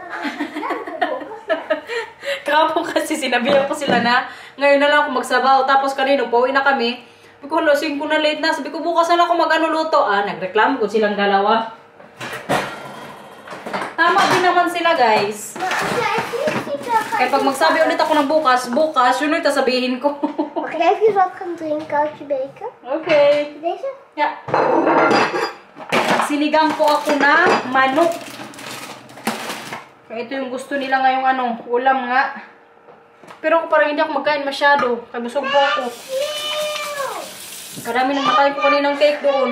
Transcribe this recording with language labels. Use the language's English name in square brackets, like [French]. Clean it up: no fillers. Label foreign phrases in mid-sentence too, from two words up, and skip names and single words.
[Filipino] Kahapon kasi sinabihan ko sila na ngayon na lang ako magsabaw. Tapos kanino pauwi na kami. Sabi ko, lasing ko na late na. Sabi ko, bukas na lang ako luto. Nagreklamo ko silang dalawa. Tama din naman sila, guys. Kaya pag magsabi ulit ako ng bukas, yun ulit sabihin ko. [Dutch] Mag ik even wat gaan drinken uit je beker? Okay. Deze? Yeah. [Filipino] Sinigang po ako na manok. Kaya ito yung gusto nila ngayong ulam nga. Pero ako parang hindi ako magkain masyado. Kaya busog po ako. Karami nang nakain ko kaninang cake doon.